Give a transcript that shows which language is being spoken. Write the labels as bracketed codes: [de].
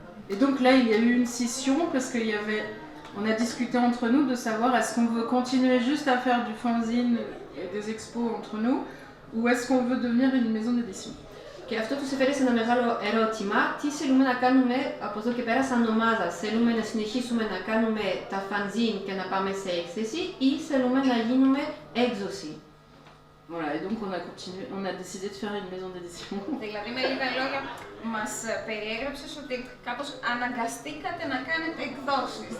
[fr] Et donc là, il y a eu une scission parce qu'il y avait, on a discuté entre nous de savoir est-ce qu'on veut continuer juste à faire du fanzine et des expos entre nous, ou est-ce qu'on veut devenir une maison d'édition. [el] Και αυτό τους έφερε σε ένα μεγάλο ερώτημα, τι θέλουμε να κάνουμε από εδώ και πέρα σαν ομάδα. Θέλουμε να συνεχίσουμε να κάνουμε τα fanzine και να πάμε σε έκθεση ή θέλουμε να γίνουμε έκδοση. [fr] Voilà, et donc on a décidé de faire une maison d'édition. [el] Δηλαδή, με λίγα λόγια, μας περιέγραψες ότι κάπως αναγκαστήκατε να κάνετε εκδόσεις.